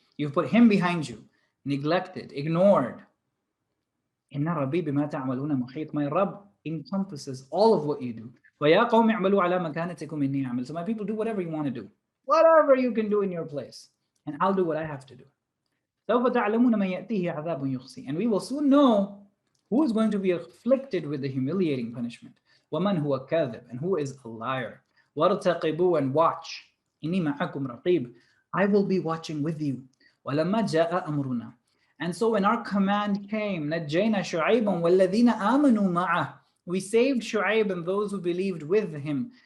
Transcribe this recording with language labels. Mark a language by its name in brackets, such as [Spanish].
[English] You've put Him behind you, neglected, ignored. [Arabic] إِنَّ رَبِّي بِمَا تَعْمَلُونَ مُحِيطٌ. [English] My Rabb encompasses all of what you do. [Arabic] وَيَا قَوْمِ اعْمَلُوا عَلَى مَكَانَتِكُمْ إِنِّي أَعْمَلُ. [English] So my people, do whatever you want to do. Whatever you can do in your place. And I'll do what I have to do. [Arabic] سوف تعلمون من يأتيه عذاب يخزي. [English] And we will soon know who is going to be afflicted with the humiliating punishment. [Arabic] وَمَنْ هُوَ كَاذِبٌ, [English] and who is a liar. [Arabic] وَارْتَقِبُوا, [English] and watch. [Arabic] إِنِّي مَعَكُمْ رَقِيبٌ, [English] I will be watching with you. [Arabic] وَلَمَّا جَاءَ أَمْرُنَا, [English] and so when our command came, [Arabic] نَجَّيْنَا شُعَيْبًا وَالَّذِينَ آمَنُوا مَعَهُ, [English] we saved Shu'aib and those who believed with him.